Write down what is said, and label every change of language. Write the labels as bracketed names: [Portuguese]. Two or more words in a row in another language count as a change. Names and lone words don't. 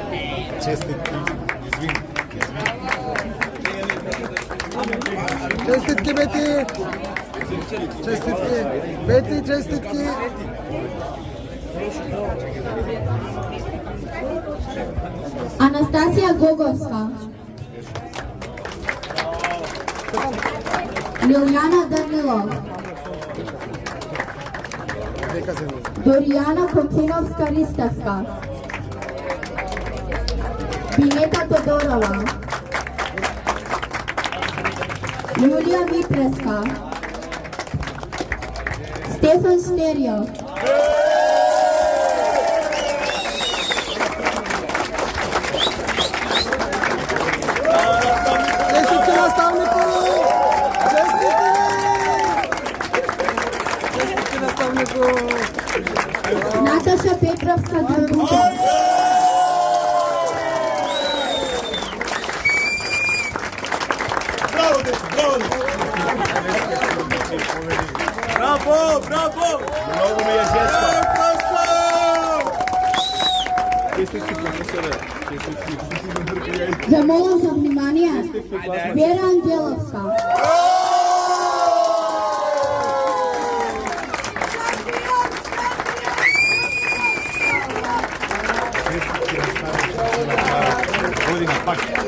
[Macedonian] Честитки, извини. Čestitke, Beti! Čestitke! Beti, čestitke! Анастасия Гоговска, Лиljana Danilov, Dorijana Kokinovska-Ristavska, Bineta Todorova, Julija Vipreska, Stefan Šterjo, Čestitke nastavniku! Čestitke! Čestitke nastavniku! Nataša Petrovska-Drguša, Bravo, bravo! Много ми е жеста. Замолам за внимание, Вера Ангеловска, Година пак.